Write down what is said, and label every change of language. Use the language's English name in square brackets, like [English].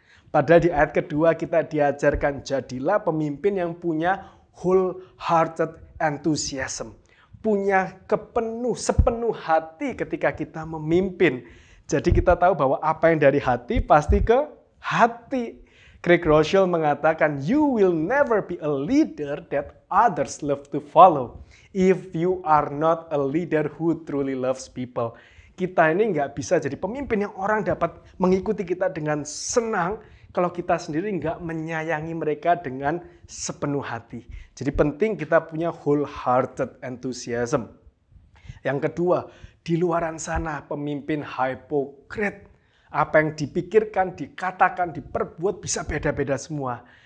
[Indonesian] Padahal di ayat kedua kita diajarkan, jadilah pemimpin yang punya [English] wholehearted enthusiasm. [Indonesian] Punya sepenuh hati ketika kita memimpin. Jadi kita tahu bahwa apa yang dari hati pasti ke hati. [English] Craig Rochelle [Indonesian] mengatakan, [English] you will never be a leader that others love to follow if you are not a leader who truly loves people. [Indonesian] Kita ini nggak bisa jadi pemimpin yang orang dapat mengikuti kita dengan senang kalau kita sendiri nggak menyayangi mereka dengan sepenuh hati. Jadi penting kita punya [English] wholehearted enthusiasm. [Indonesian] Yang kedua, di luaran sana pemimpin hipokrit. Apa yang dipikirkan, dikatakan, diperbuat bisa beda-beda semua.